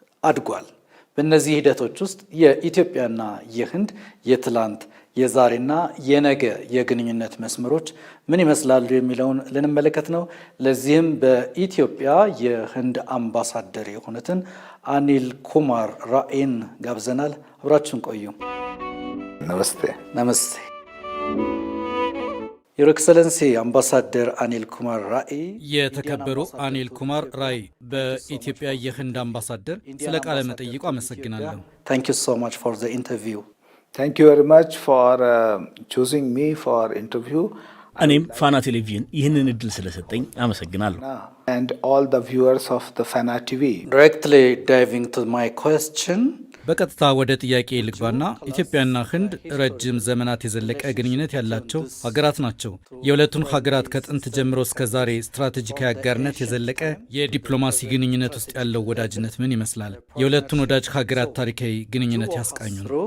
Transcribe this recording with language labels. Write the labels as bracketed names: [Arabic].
[Amharic] አድጓል። በእነዚህ ሂደቶች ውስጥ የኢትዮጵያና የህንድ የትላንት የዛሬና የነገ የግንኙነት መስመሮች ምን ይመስላሉ የሚለውን ልንመለከት ነው። ለዚህም በኢትዮጵያ የህንድ አምባሳደር የሆኑትን አኒል ኩማር ራኤን ጋብዘናል። አብራችሁን ቆዩ። ነመስቴ [English] ዮር ኤክሰለንሲ [Amharic] አምባሳደር አኒል ኩማር ራኤ። የተከበሩ አኒል ኩማር ራኤ፣ በኢትዮጵያ የህንድ አምባሳደር፣ ስለ ቃለ መጠይቁ አመሰግናለሁ። [English] ታንክ ዩ ሶ ማች ፎር ዘ ኢንተርቪው። Thank you very much for choosing me for interview. [Amharic] እኔም ፋና ቴሌቪዥን ይህንን እድል ስለሰጠኝ አመሰግናለሁ። [English] And all the viewers of the Fana TV. Directly diving to my question. [Amharic] በቀጥታ ወደ ጥያቄ ልግባና ኢትዮጵያና ህንድ ረጅም ዘመናት የዘለቀ ግንኙነት ያላቸው ሀገራት ናቸው። የሁለቱን ሀገራት ከጥንት ጀምሮ እስከ ዛሬ ስትራቴጂካዊ አጋርነት የዘለቀ የዲፕሎማሲ ግንኙነት ውስጥ ያለው ወዳጅነት ምን ይመስላል? የሁለቱን ወዳጅ ሀገራት ታሪካዊ ግንኙነት ያስቃኙን።